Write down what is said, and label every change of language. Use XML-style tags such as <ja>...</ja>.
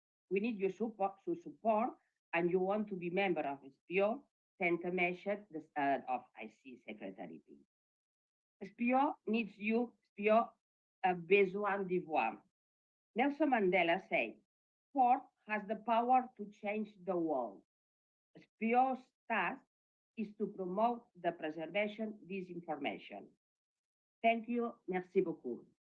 <en>We need your support, and you want to be member of SPIO, send a message of IC secretary. SPIO needs you,</en> <fr>SPIO a besoin de voix.</fr> <en>Nelson Mandela said, sport has the power to change the world. SPIO's task is to promote the preservation of this information. Thank you.</en> <fr>Merci beaucoup.</fr>